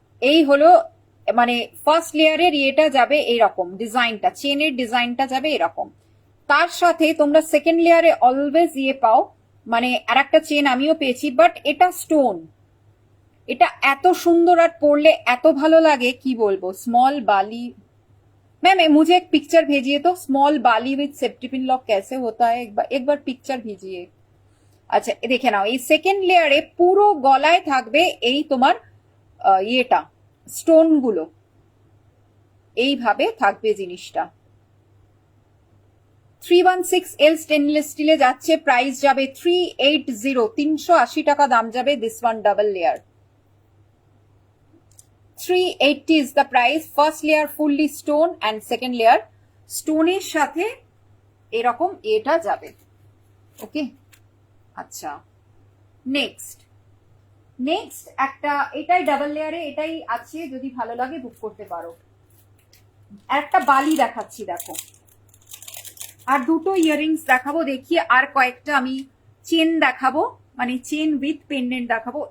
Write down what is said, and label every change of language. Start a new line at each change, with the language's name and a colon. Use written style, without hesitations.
Bangla: এই হলো মানে ফার্স্ট লেয়ারের ইয়েটা যাবে এইরকম, ডিজাইনটা, চেনের ডিজাইনটা যাবে এরকম। তার সাথে তোমরা সেকেন্ড লেয়ারে অলওয়েজ ইয়ে পাও, মানে আর একটা চেন আমিও পেয়েছি, বাট এটা স্টোন, এটা এত সুন্দর আর পরলে এত ভালো লাগে কি বলবো।
Hindi: स्मॉल बाली, मैम मुझे एक पिक्चर भेजिए तो, स्मॉल बाली विद सेप्टिपिन लॉक कैसे होता है, एक बार पिक्चर भेजिए।
Bangla: আচ্ছা দেখে নাও, এই সেকেন্ড লেয়ারে পুরো গলায় থাকবে এই তোমার ইয়েটা, স্টোন গুলো এইভাবে থাকবে জিনিসটা। 316L স্টেনলেস স্টিলে যাচ্ছে, প্রাইস যাবে 380, 380 টাকা দাম যাবে।
English: This one double layer, 380 is the price. First layer fully stone and second layer stone
Bangla: এর সাথে এরকম এটা যাবে। ওকে, আচ্ছা নেক্সট একটা, এটাই ডাবল লেয়ারে, এটাই আছে, যদি ভালো লাগে বুক করতে পারো। একটা বালি দেখাচ্ছি দেখো, আর দুটো ইয়াররিংস দেখাবো, দেখিয়ে আর কয়েকটা আমি চেন দেখাবো, মানে চেন উইথ পেন্ডেন্ট দেখাবো।